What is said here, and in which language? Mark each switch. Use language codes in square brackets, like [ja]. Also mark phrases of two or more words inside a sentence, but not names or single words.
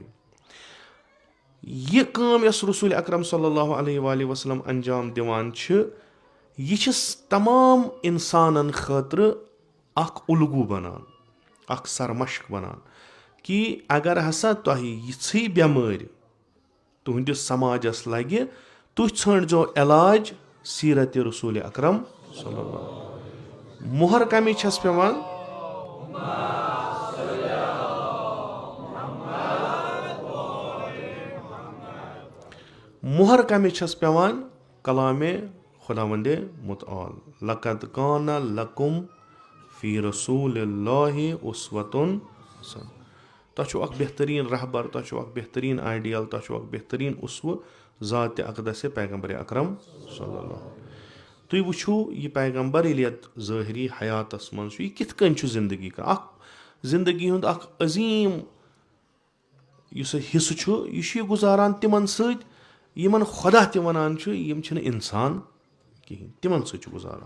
[ks] یہِ کٲم یۄس رسول اکرم [ar] صلی اللہ علیہ وسلم [ks] انجام دِوان چھِ یہِ چھِ تمام انسانن خٲطرٕ اکھ الگوٗ بنان, اکھ سرمشق بنان کہِ اگر ہسا تۄہہِ یِژھٕے بٮ۪مٲرۍ تُہنٛدِس سماجس لگہِ تُہۍ ژھٲنٛڈزیو علاج سیٖرتِ رسول اکرم [ar] صلی اللہ علیہ وسلم. [ks] مۄہر کمہِ چھس پیٚوان, مۄہر کمہِ چھس پیٚوان کلامِ خۄدا ونٛدِ مُتعال [ar] لقد کان لکم فی رسول اللہ اسوۃ حسنہ. [ks] تۄہہِ چھُو اکھ بہتریٖن رہبر, تۄہہِ چھُو اکھ بہتریٖن آیڈیل, تۄہہِ چھُو اکھ بہتریٖن اسوٕ ذاتِ اقدسِ پیغمبر اکرم [ar] صلی اللہ علیہ وسلم. [ks] تُہۍ وٕچھِو یہِ پیغمبر ییٚلہِ یتھ ظٲہری حیاتس منٛز چھُ یہِ کِتھ کٔنۍ چھُ زندگی کران. اکھ زندگی ہُنٛد اکھ عظیٖم یُس حصہٕ چھُ یہِ چھُ یہِ گُزاران تِمن سۭتۍ یِمن خۄدا تہِ ونان چھُ یِم چھِنہٕ انسان کِہینۍ, تِمن سۭتۍ چھُ گُزاران.